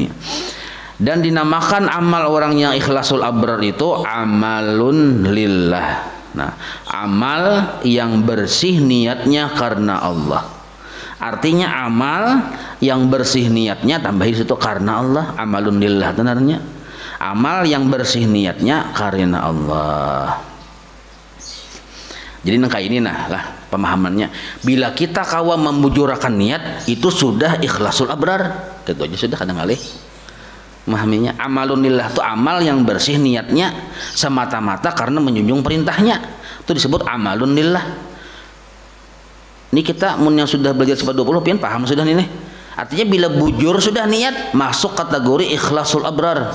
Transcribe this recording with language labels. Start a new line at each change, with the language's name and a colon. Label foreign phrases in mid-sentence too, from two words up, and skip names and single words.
Banjar: Dan dinamakan amal orang yang
Arabic: ikhlasul abrar
Banjar: itu
Arabic: amalun lillah.
Banjar: Nah, amal yang bersih niatnya karena Allah. Artinya amal yang bersih niatnya, tambahin situ karena Allah,
Arabic: amalun lillah
Banjar: tenarnya. Amal yang bersih niatnya karena Allah. Jadi nangka ini lah pemahamannya. Bila kita kawa membujurakan niat, itu sudah
Arabic: ikhlasul abrar.
Banjar: Itu aja sudah kadang kali memahaminya.
Arabic: Amalun lillah
Banjar: itu amal yang bersih niatnya semata-mata karena menjunjung perintahnya. Itu disebut
Arabic: amalun lillah.
Banjar: Ini kita yang sudah belajar seperti 20 pian paham sudah nih. Artinya bila bujur sudah niat masuk kategori
Arabic: ikhlasul abrar.